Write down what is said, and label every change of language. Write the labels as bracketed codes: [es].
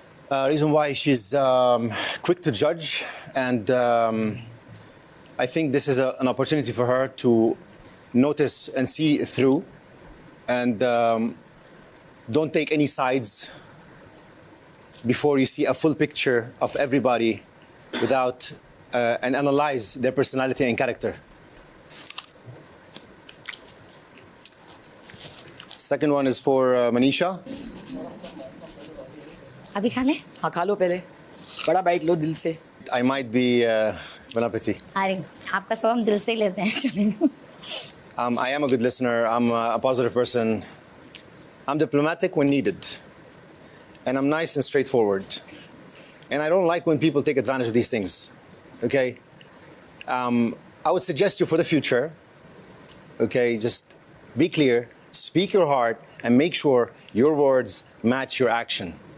[en] Reason why she's quick to judge, and I think this is an opportunity for her to notice and see through, and don't take any sides before you see a full picture of everybody without and analyze their personality and character. Second one is for Manisha. [hi] अभी खा ले? हाँ खा लो, पहले बड़ा bite लो दिल से। [en] I might be bon appetit. [hi] अरे आपका सब हम दिल से ही लेते हैं, चलेंगे। [en] I am a good listener. I'm a positive person. I'm diplomatic when needed, and I'm nice and straightforward. And I don't like when people take advantage of these things. okay? I would suggest you for the future, okay, just be clear, speak your heart, and make sure your words match your action.